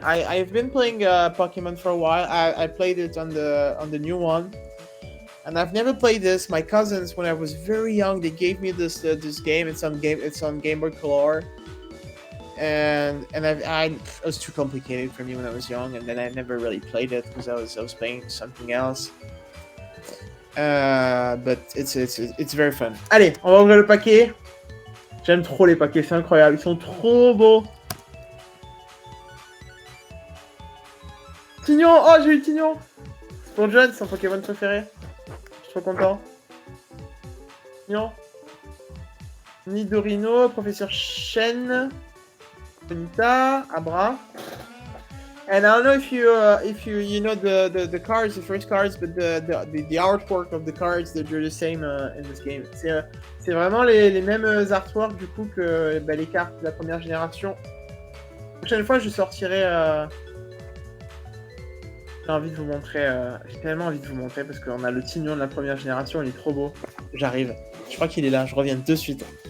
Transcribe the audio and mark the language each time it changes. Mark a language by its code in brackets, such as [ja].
[en] I've been playing Pokemon for a while. I played it on the new one, and I've never played this. My cousins, when I was very young, they gave me this game. It's on Game Boy Color, and it was too complicated for me when I was young, and then I never really played it because I was playing something else. But it's very fun. [fr] Allez, on va ouvrir le paquet. J'aime trop les paquets, c'est incroyable. Ils sont trop beaux. Tignon! Oh, j'ai eu Tignon! C'est pour John, c'est son Pokémon préféré. Je suis trop content. Tignon. Nidorino, Professeur Shen, Bonita, Abra. [en] And I don't know if you know the cards, the first cards, but the artwork of the cards, they're the same in this game. [fr] C'est vraiment les mêmes artworks du coup que les cartes de la première génération. La prochaine fois, je sortirai. J'ai envie de vous montrer. J'ai tellement envie de vous montrer parce qu'on a le Tignon de la première génération, il est trop beau. J'arrive. Je crois qu'il est là, je reviens de suite.